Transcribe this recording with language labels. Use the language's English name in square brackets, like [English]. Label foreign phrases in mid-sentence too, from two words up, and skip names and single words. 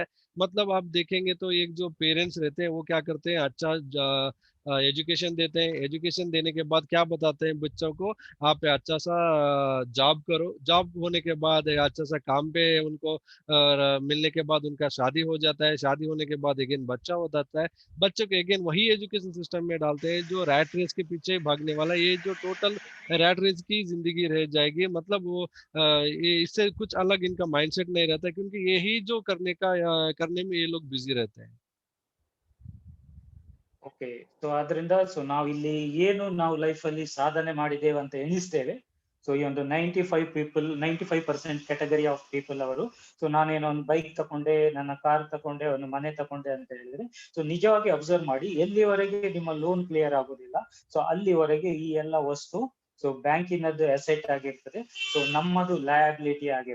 [Hindi] मतलब आप देखेंगे तो एक जो पेरेंट्स रहते हैं वो क्या करते हैं, अच्छा एजुकेशन देते हैं, एजुकेशन देने के बाद क्या बताते हैं बच्चों को, आप अच्छा सा जॉब करो, जॉब होने के बाद एक अच्छा सा काम पे उनको मिलने के बाद उनका शादी हो जाता है, शादी होने के बाद अगेन बच्चा हो जाता है, बच्चों को अगेन वही [English] एजुकेशन सिस्टम [Hindi] में डालते हैं जो [English] रैट रेस [Hindi] के पीछे भागने वाला, ये जो टोटल [English] रैट रेस [Hindi] की जिंदगी रह जाएगी। मतलब वो ये इससे कुछ अलग इनका माइंडसेट नहीं रहता, क्योंकि यही जो करने में ये लोग बिजी रहते हैं। [Kannada] ಓಕೆ. ಸೊ ಆದ್ರಿಂದ ನಾವಿಲ್ಲಿ ಏನು ನಾವು ಲೈಫ್ ಅಲ್ಲಿ ಸಾಧನೆ ಮಾಡಿದ್ದೇವೆ ಅಂತ ಎಣಿಸ್ತೇವೆ. ಸೊ ಈ ಒಂದು 95% [English] ಕ್ಯಾಟಗರಿ ಆಫ್ ಪೀಪಲ್ [Kannada] ಅವರು, ಸೊ ನಾನೇನೋ ಒಂದು ಬೈಕ್ ತಕೊಂಡೆ, ನನ್ನ ಕಾರ್ ತಕೊಂಡೆ, ಒಂದು ಮನೆ ತಕೊಂಡೆ ಅಂತ ಹೇಳಿದ್ರೆ, ಸೊ ನಿಜವಾಗಿ ಅಬ್ಸರ್ವ್ ಮಾಡಿ, ಎಲ್ಲಿವರೆಗೆ ನಿಮ್ಮ [English] ಲೋನ್ ಕ್ಲಿಯರ್ [Kannada] ಆಗೋದಿಲ್ಲ, ಸೊ ಅಲ್ಲಿವರೆಗೆ ಈ ಎಲ್ಲ ವಸ್ತು ಸೊ ಬ್ಯಾಂಕಿನದ್ದು ಅಸೆಟ್ ಆಗಿರ್ತದೆ, ಸೊ ನಮ್ಮದು ಲಯಬಿಲಿಟಿ ಆಗಿರ್ತದೆ.